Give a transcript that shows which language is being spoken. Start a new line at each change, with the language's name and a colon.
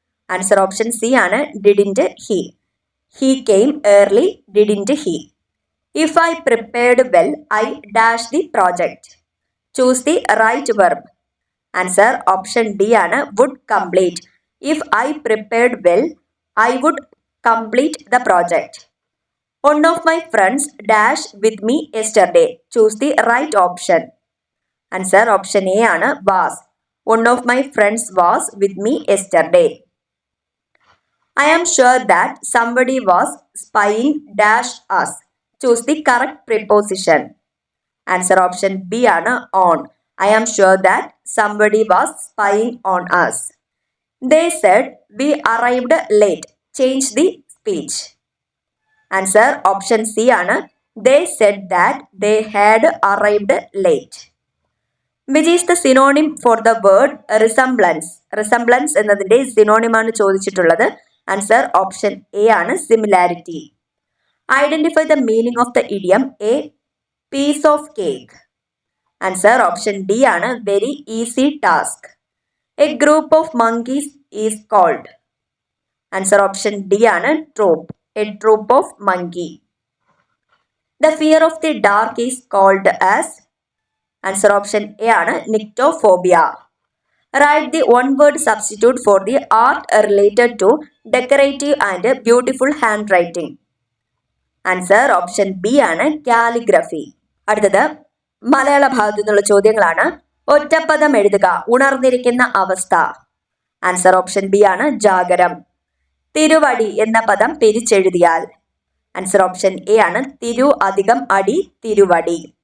English: Answer option C ആണ് didn't he. He came early didn't he. If I prepared well I dash the project. Choose the right verb. Answer option D ആണ് would complete. If I prepared well I would complete the project. One of my friends dash with me yesterday. Choose the right option. Answer option A ആണ് was. One of my friends was with me yesterday. I am sure that somebody was spying dash us. Choose the correct preposition. Answer option B ആണ് on. I am sure that somebody was spying on us. They said we arrived late. Change the speech. Answer option C ആണ് they said that they had arrived late. Which is the synonym for the word resemblance?
Malayalam: Resemblance എന്നതിന്റെ synonym ആണ് ചോദിച്ചിട്ടുള്ളത്.
English: Answer option A ആണ് similarity. Identify the meaning of the idiom a piece of cake. Answer option D ആണ് very easy task. A group of monkeys is called. Answer option D ആണ് troop. A troop of monkey. The fear of the dark is called as. Answer option A ആണ് nyctophobia. Write the one word substitute for the art related to decorative and beautiful handwriting. Answer option B ആണ് calligraphy.
Malayalam: അടുത്തത് മലയാള ഭാഗത്തു നിന്നുള്ള ചോദ്യങ്ങളാണ്. ഒറ്റപ്പദം എഴുതുക. ഉണർന്നിരിക്കുന്ന അവസ്ഥ. Answer option B ആണ് ജാഗരം. തിരുവടി എന്ന പദം പിരിച്ചെഴുതിയാൽ. ആൻസർ ഓപ്ഷൻ എ ആണ് തിരു അധികം അടി തിരുവടി.